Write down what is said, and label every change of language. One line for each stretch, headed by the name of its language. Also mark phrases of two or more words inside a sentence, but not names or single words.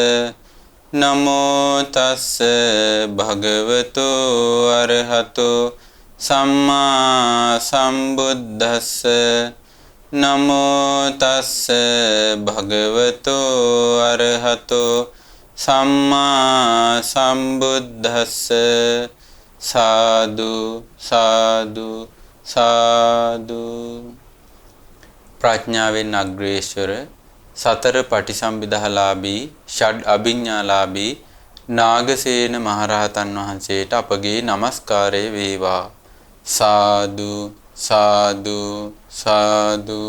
Pali: නමෝ තස්ස භගවතු අරහතෝ සම්මා සම්බුද්දස්ස නමෝ තස්ස භගවතු අරහතෝ සම්මා සම්බුද්දස්ස සාදු සාදු සාදු.
Sinhala: ප්‍රඥාවෙන් අග්‍රේශ්වර සතර පටිසම්භිදාලාභී ෂඩ් අභිඥාලාභී නාගසේන මහරහතන් වහන්සේට අපගේ নমස්කාරය වේවා.
Pali: සාදු සාදු සාදු.